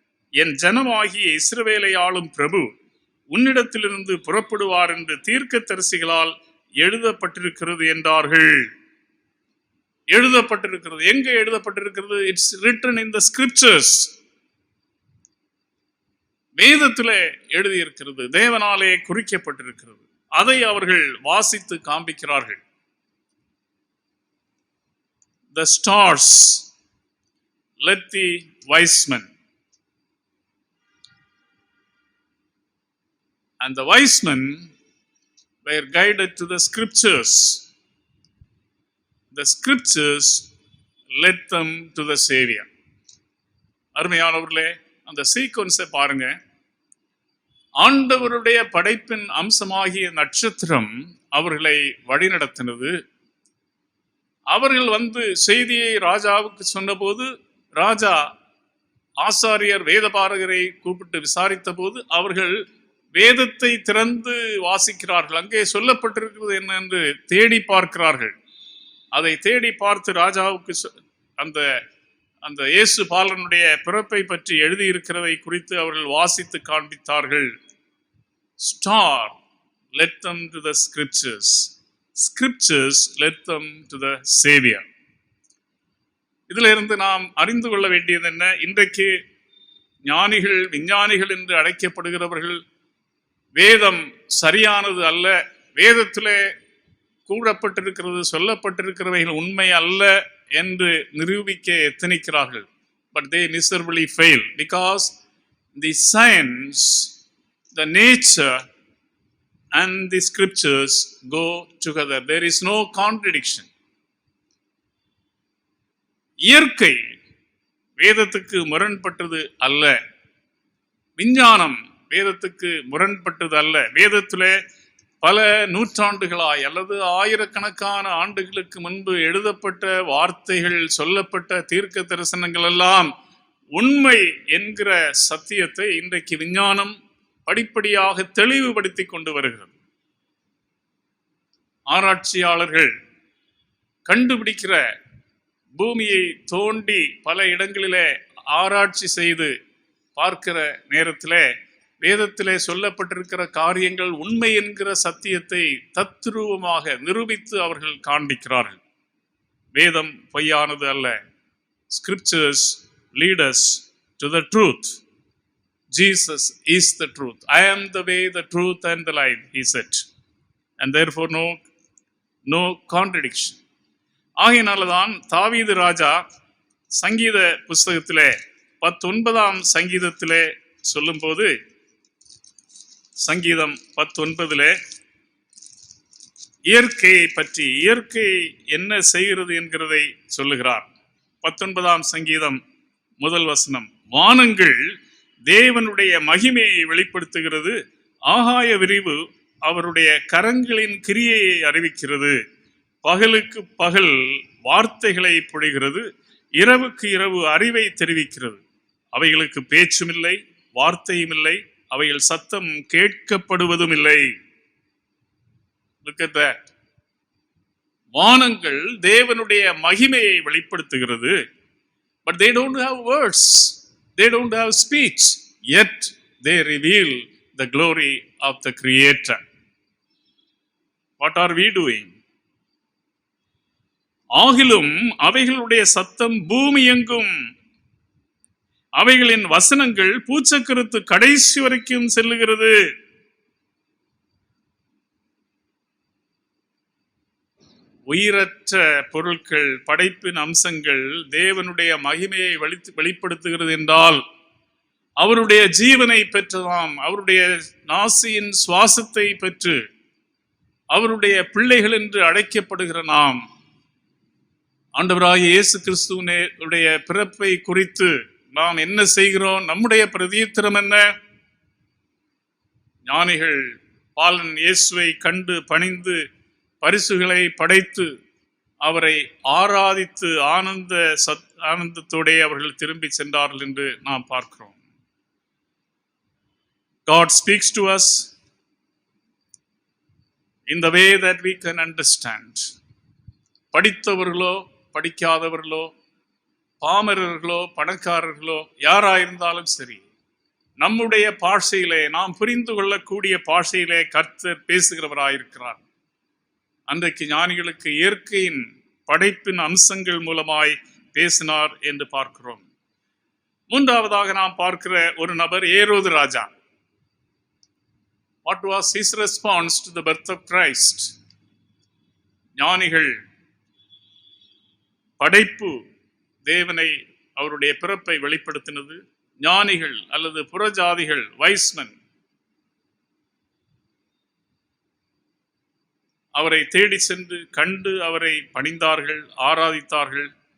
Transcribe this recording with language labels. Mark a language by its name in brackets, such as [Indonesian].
[Tamil] என் ஜனமாகிய இஸ்ரவேலை ஆளும் பிரபு உன்னிடத்திலிருந்து புறப்படுவார் என்று தீர்க்க தரிசிகளால் எழுதப்பட்டிருக்கிறது என்றார்கள். எழுதப்பட்டிருக்கிறது. எங்கே எழுதப்பட்டிருக்கிறது? [English] It's written in the scriptures. [Tamil] வேதத்திலே எழுதியிருக்கிறது, தேவனாலே குறிக்கப்பட்டிருக்கிறது. அதை அவர்கள் வாசித்து காண்பிக்கிறார்கள். [English] The stars led the wise men, and the wise men were guided to the scriptures. The scriptures led them to the Savior. [Tamil] அருமையானவர்களே, அந்த சீக்வன்ஸை பாருங்க. ஆண்டவருடைய படைப்பின் அம்சமாகிய நட்சத்திரம் அவர்களை வழிநடத்தினது. அவர்கள் வந்து செய்தியை ராஜாவுக்கு சொன்னபோது, ராஜா ஆசாரியர் வேதபாரகரை கூப்பிட்டு விசாரித்த போது அவர்கள் வேதத்தை திறந்து வாசிக்கிறார்கள். அங்கே சொல்லப்பட்டிருக்கிறது என்ன என்று தேடி பார்க்கிறார்கள். அதை தேடி பார்த்து ராஜாவுக்கு அந்த அந்த இயேசு பாலனுடைய பிறப்பை பற்றி எழுதியிருக்கிறதை குறித்து அவர்கள் வாசித்து காண்பித்தார்கள். [English] Star led them to the scriptures. Scriptures led them to the Savior. [Tamil] இதில் இருந்து நாம் அறிந்து கொள்ள வேண்டியது என்ன? இன்றைக்கு ஞானிகள், விஞ்ஞானிகள் என்று அழைக்கப்படுகிறவர்கள் வேதம் சரியானது அல்ல, வேதத்திலே கூறப்பட்டிருக்கிறது, சொல்லப்பட்டிருக்கிறவைகள் உண்மை அல்ல என்று நிரூபிக்க எத்தனிக்கிறார்கள். [English] But they miserably fail, because the science, the nature and the scriptures go together. There is no contradiction. [Tamil] இயற்கை வேதத்துக்கு முரண்பட்டது அல்ல, விஞ்ஞானம் வேதத்துக்கு முரண்பட்டது அல்ல. வேதத்திலே பல நூற்றாண்டுகளாய் அல்லது ஆயிரக்கணக்கான ஆண்டுகளுக்கு முன்பு எழுதப்பட்ட வார்த்தைகள், சொல்லப்பட்ட தீர்க்க தரிசனங்கள் எல்லாம் உண்மை என்கிற சத்தியத்தை இன்றைக்கு விஞ்ஞானம் படிப்படியாக தெளிவுபடுத்தி கொண்டு வருகிறது. ஆராய்ச்சியாளர்கள் கண்டுபிடிக்கிற பூமியை தோண்டி பல இடங்களிலே ஆராய்ச்சி செய்து பார்க்கிற நேரத்திலே வேதத்திலே சொல்லப்பட்டிருக்கிற காரியங்கள் உண்மை என்கிற சத்தியத்தை தத்ரூபமாக நிரூபித்து அவர்கள் காண்பிக்கிறார்கள். வேதம் பொய்யானது அல்ல. [English] Scriptures lead us to the truth. Jesus is the truth. I am the way, the truth and the life, he said. And therefore no contradiction. [Tamil] ஆகையினால்தான் தாவீது ராஜா சங்கீத புஸ்தகத்திலே 19ஆம் சங்கீதத்திலே சொல்லும்போது, சங்கீதம் 19 இயற்கையை பற்றி, இயற்கை என்ன செய்கிறது என்கிறதை சொல்லுகிறார். 19ஆம் சங்கீதம் 1 வசனம், வானங்கள் தேவனுடைய மகிமையை வெளிப்படுத்துகிறது, ஆகாய விரிவு அவருடைய கரங்களின் கிரியையை அறிவிக்கிறது, பகலுக்கு பகல் வார்த்தைகளை பொழிகிறது, இரவுக்கு இரவு அறிவை தெரிவிக்கிறது. அவைகளுக்கு பேச்சும் இல்லை, வார்த்தையும் இல்லை, அவைகள் சத்தம் கேட்கப்படுவதும் இல்லை. [English] Look at that. [Tamil] வானங்கள் தேவனுடைய மகிமையை வெளிப்படுத்துகிறது. [English] But they don't have words. They don't have speech. Yet they reveal the glory of the Creator. What are we doing? [Tamil] ஆகிலும் அவைகளுடைய சத்தம் பூமி எங்கும், அவைகளின் வசனங்கள் பூச்சக்கரத்து கடைசி வரைக்கும் செல்லுகிறது. உயிரற்ற பொருட்கள், படைப்பின் அம்சங்கள் தேவனுடைய மகிமையை வெளிப்படுத்துகிறது என்றால், அவருடைய ஜீவனை பெற்றதாம், அவருடைய நாசியின் சுவாசத்தை பெற்று அவருடைய பிள்ளைகள் என்று அழைக்கப்படுகிற நாம், ஆண்டவராகிய இயேசு கிறிஸ்துவினுடைய பிறப்பை குறித்து நாம் என்ன செய்கிறோம்? நம்முடைய பிரதியுத்தரம் என்ன? ஞானிகள் பாலன் இயேசுவை கண்டு பணிந்து பரிசுகளை படைத்து அவரை ஆராதித்து ஆனந்தத்தோടെ அவர்கள் திரும்பி சென்றார்கள் என்று நாம் பார்க்கிறோம். [English] God speaks to us in the way that we can understand. [Tamil] படித்தவர்களோ படிக்காதவர்களோ, பாமரர்களோ பணக்காரர்களோ, யாராயிருந்தாலும் சரி, நம்முடைய பாஷையிலே, நாம் புரிந்து கொள்ளக்கூடிய பாஷையிலே கர்த்தர் பேசுகிறவராயிருக்கிறார். அன்றைக்கு ஞானிகளுக்கு இயற்கையின் படைப்பின் அம்சங்கள் மூலமாய் பேசினார் என்று பார்க்கிறோம். மூன்றாவதாக நாம் பார்க்கிற ஒரு நபர் ஏரோது ராஜா. [English] What was his response to the birth of Christ? [Tamil] ஞானிகள் படைப்பு தேவனை, அவருடைய பிறப்பை வெளிப்படுத்தினது. ஞானிகள் அல்லது புறஜாதிகள், வைஸ்மன், அவரை தேடி சென்று கண்டு அவரை பணிந்தார்கள், ஆராதித்தார்கள்.